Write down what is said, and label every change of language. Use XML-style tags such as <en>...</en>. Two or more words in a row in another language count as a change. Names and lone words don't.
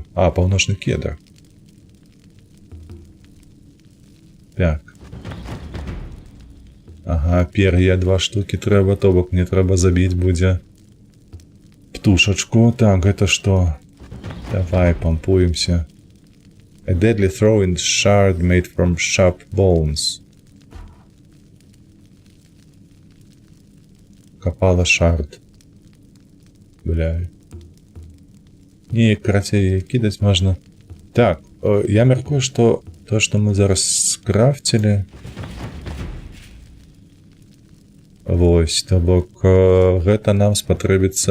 <be>А, паўночны кедр. Так. Ага, пер'я 2 штукі трэба, то бок мне трэба забіць будзе птушачку. Так, гэта што? Давай, пампуемся.</be> <en>A deadly throwing shard made from sharp bones.</en> <be>Капала шард. Бля. Не, карацей, кідаць можна. Так, я мяркую, што то, што мы зараз скрафцілі... Вось, то бок, гэта нам спатрэбіцца...</be>